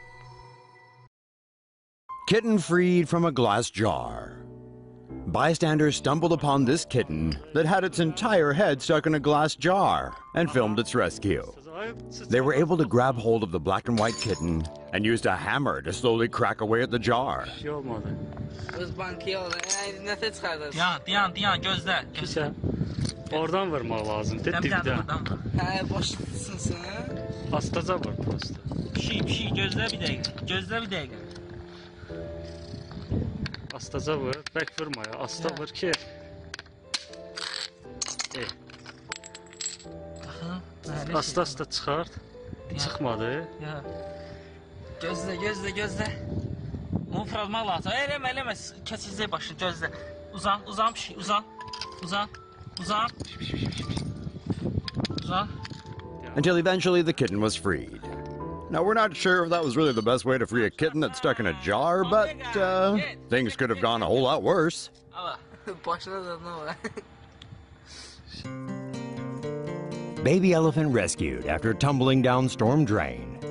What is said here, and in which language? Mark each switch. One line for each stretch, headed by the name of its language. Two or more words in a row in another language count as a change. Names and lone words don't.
English: Kitten freed from a glass jar. Bystanders stumbled upon this kitten that had its entire head stuck in a glass jar and filmed its rescue. They were able to grab hold of the black and white kitten and used a hammer to slowly crack away at the jar.
Azerbaijani: Oradan vurmaq lazımdır, dibdən. Hə, başlasın. Astaca vur prosta. Pişik, gözlə bir dəqiqə. Astaca vur, bək vurma ya, asta vur ki. Asta çıxart. Çıxmadı. Gözlə. Onu fırlatmaq lazım. Eləmə, kəsizlik başını, gözlə. Uzan pişik, uzan.
English: Until eventually the kitten was freed. Now, we're not sure if that was really the best way to free a kitten that's stuck in a jar, but things could have gone a whole lot worse. Baby elephant rescued after tumbling down storm drain.